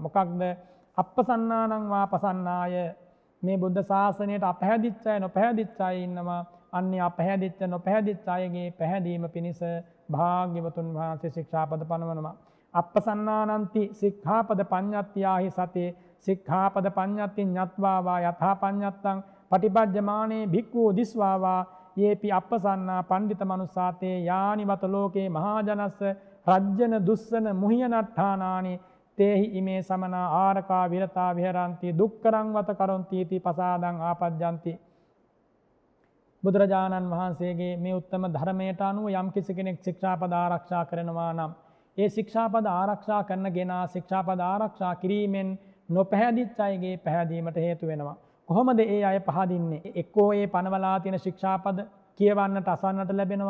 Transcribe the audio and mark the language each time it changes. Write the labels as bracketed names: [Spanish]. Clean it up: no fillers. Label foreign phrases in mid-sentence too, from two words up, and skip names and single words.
[Pali] මොකක්ද? අප්පසන්නානං වා පසන්නාය. [Sinhala] මේ බුද්ධ ශාසනයට අපහැදිච්ච අය, නොපැහැදිච්ච අය ඉන්නවා. අන්නේ අපහැදිච්ච, නොපැහැදිච්ච අයගේ පැහැදීම පිණිස භාග්‍යවතුන් වහන්සේ ශික්ෂාපද පනවනවා. [Pali] අප්පසන්නානන්ති සික්ඛාපද පඤ්ඤත්තියාහි සතේ සික්ඛාපද පඤ්ඤත්ති ඤත්වා වා යථා පඤ්ඤත්තං පටිපජ්ජමානේ භික්ඛු දිස්වා වා යේපි අප්පසන්නා පණ්ඩිත මනුස්සාතේ යානිවත ලෝකේ මහාජනස්ස රජ්ජන දුස්සන මුහියනට්ඨානානි තේහි ඉමේ සමනා ආරකා විරතා විහරಂತಿ දුක්කරං වත කරොන්ති इति පසාදං ආපජ්ජಂತಿ. [Sinhala] බුදුරජාණන් වහන්සේගේ මේ උත්තම ධර්මයට අනුව යම් කිසි කෙනෙක් ශික්ෂාපද ආරක්ෂා කරනවා නම් ඒ ශික්ෂාපද ආරක්ෂා කරන ගෙනා ශික්ෂාපද ආරක්ෂා කිරීමෙන් නොපැහැදිච්ච අයගේ පැහැදීමට හේතු වෙනවා. කොහොමද ඒ අය පහදින්නේ? එක්කෝ ඒ පනවලා තියෙන ශික්ෂාපද කියවන්නට අසන්නට ලැබෙනවා.